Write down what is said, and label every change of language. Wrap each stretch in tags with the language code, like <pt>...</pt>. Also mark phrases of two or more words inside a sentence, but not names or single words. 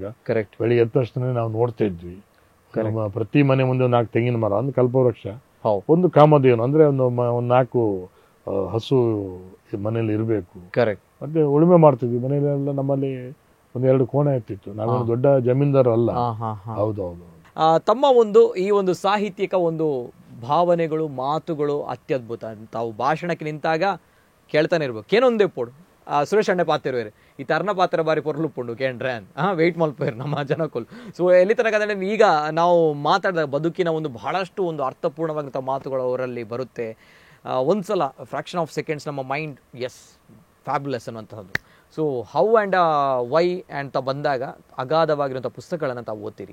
<kn>ಬೆಳಿಗ್ಗೆ ಎದ್ದ ತಕ್ಷಣ ನಾವು ನೋಡ್ತಾ ಇದ್ವಿ, ನಮ್ಮ ಪ್ರತಿ ಮನೆ ಮುಂದೆ 4 ತೆಂಗಿನ ಮರ, ಒಂದು ಕಲ್ಪವೃಕ್ಷ, ಒಂದು ಕಾಮಧೇನು, ಅಂದ್ರೆ ಒಂದು 4 ಹಸು ಮನೇಲಿ ಇರಬೇಕು. ಮತ್ತೆ ಉಳುಮೆ ಮಾಡ್ತಿದ್ವಿ ಮನೆಯಲ್ಲೆಲ್ಲ. ನಮ್ಮಲ್ಲಿ 1-2 ಕೋಣೆ ಇರ್ತಿತ್ತು. ನಾವೇನು ದೊಡ್ಡ ಜಮೀನ್ದಾರ ಅಲ್ಲ. ಹೌದೌದು. ತಮ್ಮ ಈ ಒಂದು ಸಾಹಿತ್ಯಿಕ ಒಂದು ಭಾವನೆಗಳು, ಮಾತುಗಳು ಅತ್ಯದ್ಭುತ. ತಾವು ಭಾಷಣಕ್ಕೆ ನಿಂತಾಗ ಕೇಳ್ತಾನೆ ಇರ್ಬೇಕು,</kn> <tcy>ಏನೊಂದೇ ಪೋಡು ಸುರೇಶ್ ಅಣ್ಣೆ ಪಾತಿರುವೇರು ಈ ತರ್ನ ಪಾತ್ರ ಬಾರಿ ಪೊರ್ಲುಪ್ಪುಂಡು ಕೇಂಡ್ರೆ ವೆಯ್ಟ್ ಮಲ್ಪೇರು ನಮ್ಮ ಜನಕ್ಕೂ.</tcy> <kn>ಸೊ ಎಲ್ಲಿ ತನಕ ಅಂದರೆ ಈಗ ನಾವು ಮಾತಾಡಿದಾಗ ಬದುಕಿನ ಒಂದು ಬಹಳಷ್ಟು ಒಂದು ಅರ್ಥಪೂರ್ಣವಾದಂಥ ಮಾತುಗಳು ಅವರಲ್ಲಿ ಬರುತ್ತೆ. ಒಂದ್ಸಲ</kn> <en>fraction of seconds</en> <kn>ನಮ್ಮ</kn> <en>mind is fabulous</en> <kn>ಅನ್ನುವಂಥದ್ದು. ಸೊ</kn> <en>how and why</en> <kn>ಅಂತ ಬಂದಾಗ ಅಗಾಧವಾಗಿರುವಂಥ ಪುಸ್ತಕಗಳನ್ನು ತಾವು ಓದ್ತೀರಿ.</kn>